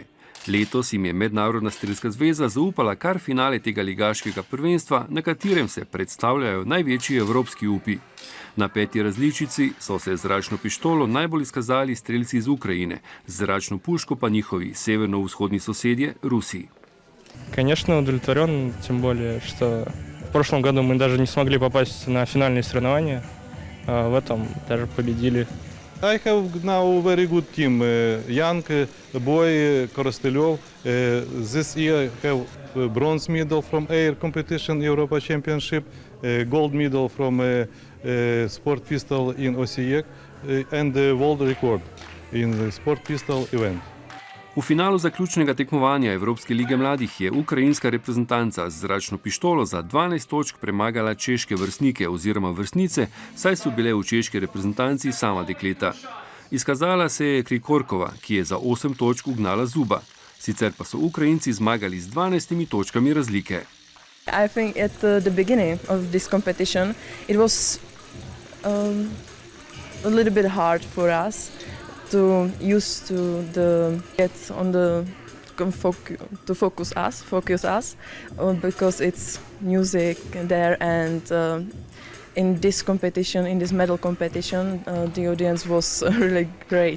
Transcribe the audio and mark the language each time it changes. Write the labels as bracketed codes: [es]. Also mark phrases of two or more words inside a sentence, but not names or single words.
[sl] Letos jim je Mednarodna strelska zveza zaupala kar finale tega ligaškega prvenstva, na katerem se predstavljajo največji evropski upi. Na 5. različici so se z zračno pištolo najbolj izkazali strelci iz Ukrajine, z zračno puško pa njihovi severno-vzhodni sosedje Rusi. [ru] Конечно, удовлетворен, тем более, что в прошлом году мы даже не смогли попасть на финальные соревнования, а в этом даже победили. [en] I have now a very good team. Young boy Korostelov. This year I have a bronze medal from air competition Europa Championship, gold medal from sport pistol in Osijek, and the world record in the sport pistol event. [sl] V finalu zaključnega tekmovanja Evropske lige mladih je ukrajinska reprezentanca z zračno pištolo za 12 točk premagala češke vrstnike oziroma vrstnice, saj so bile v češki reprezentanci sama dekleta. Izkazala se je Krikorkova, ki je za 8 točk ugnala Zuba. Sicer pa so Ukrajinci zmagali z 12 točkami razlike. [en] I think at the beginning of this competition it was a little bit hard for us to use to get on the to focus us because it's music there, and in this competition, in this medal competition, the audience was really great.